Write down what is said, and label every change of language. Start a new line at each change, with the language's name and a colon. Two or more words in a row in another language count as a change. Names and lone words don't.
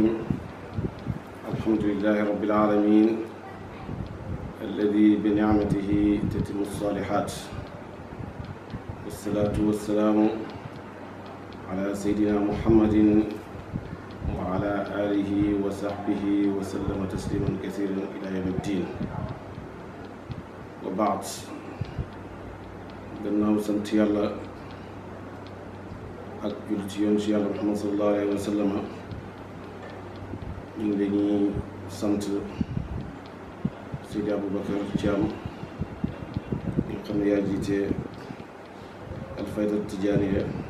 Arabic: الحمد لله رب العالمين الذي بنعمته تتم الصالحات، والصلاة والسلام على سيدنا محمد وعلى آله وصحبه وسلم تسليما كثيرا إلى يوم الدين. وبعد،
Wolof: gannaaw sant yàlla ak julli ci yoon ci yàlla Muhammad
Arabic: صلى الله عليه وسلم,
Wolof: ñu ngi leen sant Seydi Aboubacar Thiam ñi nga xam ne yaa jiite Alfayda Tijaaniya